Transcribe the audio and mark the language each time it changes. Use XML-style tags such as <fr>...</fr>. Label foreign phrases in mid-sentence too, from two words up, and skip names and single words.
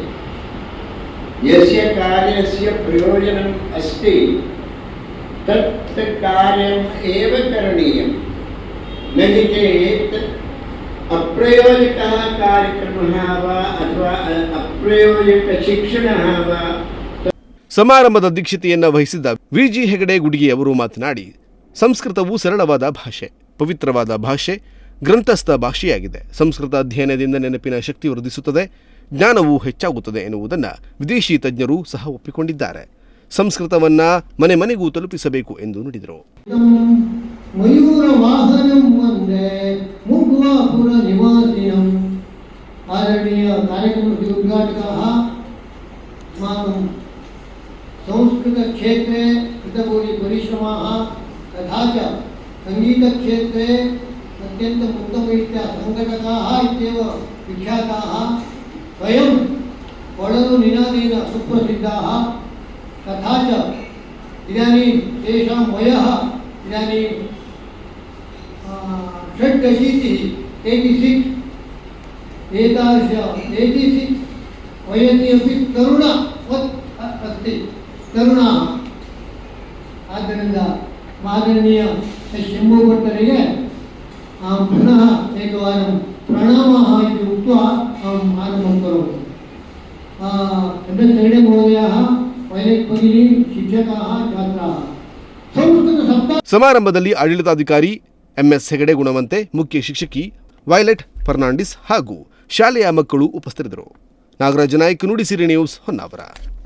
<sa>यस्य कार्यस्य प्रयोजनम् अस्ति तत् कार्यम् एव करणीयम्. न हि चेत् अप्रयोजकः कार्यक्रमः वा अथवा अप्रयोजक ಶಿಕ್ಷಣಃ ವಾ.</sa> <kn>ಸಮಾರಂಭದ ಅಧ್ಯಕ್ಷತೆಯನ್ನ ವಹಿಸಿದ್ದ ವಿಜಿ ಹೆಗಡೆ ಗುಡಿಗೆ ಅವರು ಮಾತನಾಡಿ, ಸಂಸ್ಕೃತವು ಸರಳವಾದ ಭಾಷೆ, ಪವಿತ್ರವಾದ ಭಾಷೆ, ಗ್ರಂಥಸ್ಥ ಭಾಷೆಯಾಗಿದೆ. ಸಂಸ್ಕೃತ ಅಧ್ಯಯನದಿಂದ ನೆನಪಿನ ಶಕ್ತಿ ವೃದ್ಧಿಸುತ್ತದೆ, ಜ್ಞಾನವೂ ಹೆಚ್ಚಾಗುತ್ತದೆ ಎನ್ನುವುದನ್ನು ವಿದೇಶಿ ತಜ್ಞರು ಸಹ ಒಪ್ಪಿಕೊಂಡಿದ್ದಾರೆ. ಸಂಸ್ಕೃತವನ್ನ ಮನೆ ಮನೆಗೂ ತಲುಪಿಸಬೇಕು ಎಂದು ನುಡಿದರು.</kn> <sa>ಮಯೂರ ವಾಹನಂ ವಂದೇ ಮುಗ್ವಾಪುರ ನಿವಾಸಿನಂ. ಆದರಣೀಯ ಕಾರ್ಯಕ್ರಮस्य उद्घाटकाः अस्माकं संस्कृतक्षेत्रे कृतभूरिपरिश्रमाः तथा च सङ्गीतक्षेत्रे अत्यन्तम् उत्तमरीत्या सङ्घटकाः इत्येव विख्याताः, स्वयं कोळलु निनादेन सुप्रसिद्धाः. तथा च इदानीं तेषां वयः इदानीं 86 वयसि अपि तरुणवत् अस्ति, तरुणाः.</sa> <kn>ಆದ್ದರಿಂದ ಮಾನನೀಯ ಶಂಭು ಭಟ್ಟರಿಗೆ</kn> <sa>पुनः एकवारं प्रणामः इति उक्त्वा अहम् आरम्भं करोमि. हेगडे महोदयः, वैलेट् भगिनी, शिक्षकाः, छात्राः.</sa> <kn>ಸಮಾರಂಭದಲ್ಲಿ ಆಡಳಿತಾಧಿಕಾರಿ ಎಂಎಸ್ ಹೆಗಡೆ ಗುಣವಂತೆ, ಮುಖ್ಯ ಶಿಕ್ಷಕಿ ವೈಲೆಟ್ ಫರ್ನಾಂಡಿಸ್ ಹಾಗೂ ಶಾಲೆಯ ಮಕ್ಕಳು ಉಪಸ್ಥಿತರಿದ್ದರು. ನಾಗರಾಜ ನಾಯ್ಕ, ನುಡಿಸಿರಿ ನ್ಯೂಸ್, ಹೊನ್ನಾವರ.</kn>